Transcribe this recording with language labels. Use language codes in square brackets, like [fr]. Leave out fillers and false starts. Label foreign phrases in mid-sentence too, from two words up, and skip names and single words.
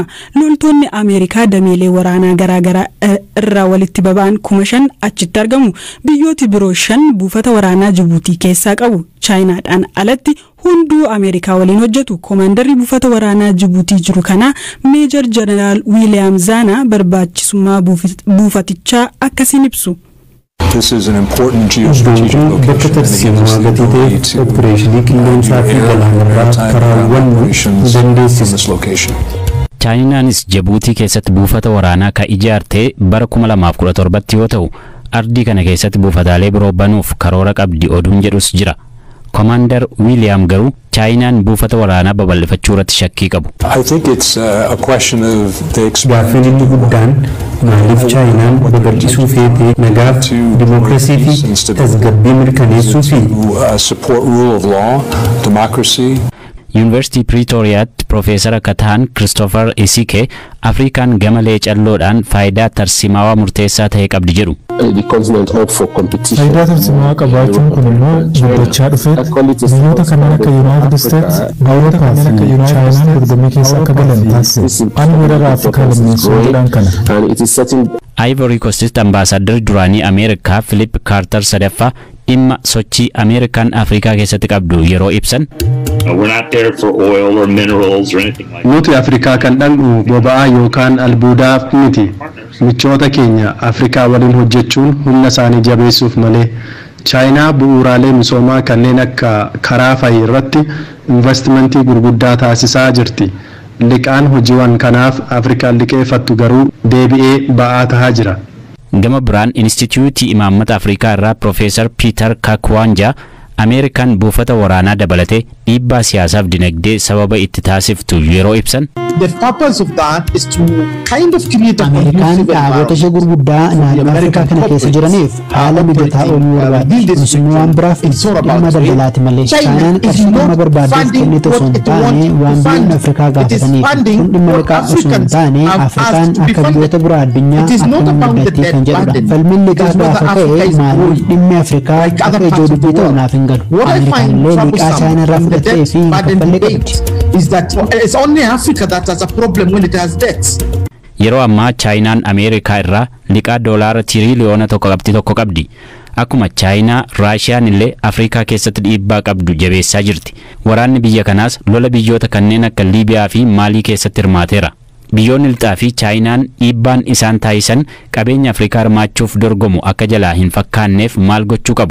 [om] Loltoonni Ameerikaa dameelee waraanaa garaagaraa irraa walitti baba'an 5,000 achitti argamu. Biyyooti biroo 5 buufata waraanaa Jibuutii keessaa qabu. Chaayinaadhaan alatti hunduu Ameerikaa waliin hojjetu. Koomaandarri buufata waraanaa Jibuutii jiru kana Meejor Jeneraal Wiiliyaam Zaanaa barbaachisummaa buufatichaa akkasiin ibsu. [en] This is an important geostrategic location and it gives the ability to air and maritime ground operations from this location. [om] Chaayinaanis Jibuutii keessatti buufata waraanaa ka ijaarte bara 2017 yoo ta'u ardii kana keessatti buufataalee biroo banuuf karoora qabdi oduun jedhus jira. Commander William garuu Chaayinaan buufata waraanaa babal'ifachuu irratti shakkii qabu. [en] I think it's a question of the [om] expansion guddaan maaliif Chaayinaan babal'isuu feetee nagaaf dimokiraasii fi tasgabbii mirkaneessuu fi [en] support rule of law, democracy. [om] University Pretoriaatti Profeesara Kataan Christopher Isike Afrikaan gamalee calloodhaan faayidaa tarsimaawaa murteessaa ta'e qabdi jedhu. Faayidaa tarsimaawaa qabaachuun kun immoo guddachaa dhufe biyyoota kanneen akka United States, biyyoota kanneen akka Chaayinaan dorgommii keessa akka galan taasise. Ani weerara Afrikaa lammeessuu jedhan kana. Ivory Coast ambaasaaddarri duraanii Ameerikaa Philip Carter sadaffaa dhimma sochii Ameerikaan Afrikaa keessatti qabdu yeroo ibsan. [en] We're not there for oil or minerals or anything like that. [om] Nuti Afrikaa kan dhangu boba'aa yookaan albuudaaf miti. Michoota keenya Afrikaa waliin hojjechuun humna isaanii jabeessuuf malee. Chaayinaa bu'uuraalee misoomaa kanneen akka karaa fayyaa irratti investimentii gurguddaa taasisaa jirti. Liqaan hojiiwwan kanaaf Afrikaan liqeeffattu garuu deebi'ee ba'aa tahaa jira. Gama biraan Instituutii Imaammata Afrikaa irraa Profeesar Peter Kakwanja Ameerikaan buufata waraanaa dabalatee dhiibbaa siyaasaaf dinagdee sababa itti taasiftu yeroo ibsan. [en] The purpose of that is to kind of create a [om] Amerikaan dhaabota ishee gurguddaa naannoo Afrikaa kana keessa jiraniif haala mijataa uumuu barbaaddi. Kunis immoo waan biraaf dhimma daldalaati malee. Chaayinaan qarshii dhimma barbaaduuf kennitu osoo hin taane waan biyyoonni Afrikaa gaafataniif. Kun dhimma liqaa osoo hin taane Afrikaan akka biyyoota biraa addunyaa akkuma guddattii kan jedhudha. Falmiin liqaa gaafa ka'e maaliif dhimmi Afrikaa akka ijoo dubbii ta'u naaf hin galu. Amerikaan illee liqaa Chaayinaa irraa fudhattee fi kaffallee qabdi. [en] Is that it's only Africa that has a problem when it has debts. [om] Yeroo ammaa Chaayinaan Ameerikaa irraa liqaa doolaara tiriliyoona tokko qabdi. Akkuma Chaayinaa, Raashiyaan illee Afrikaa keessatti dhiibbaa qabdu jabeessaa jirti. Waraanni biyya kanaas lola biyyoota kanneen akka Liibiyaa fi Maalii keessatti hirmaateera. Biyyoonni lixaa fi Chaayinaan dhiibbaan isaan taasisan qabeenya Afrikaa hirmaachuuf dorgomu akka jalaa hin fakkaanneef maal gochuu qabu?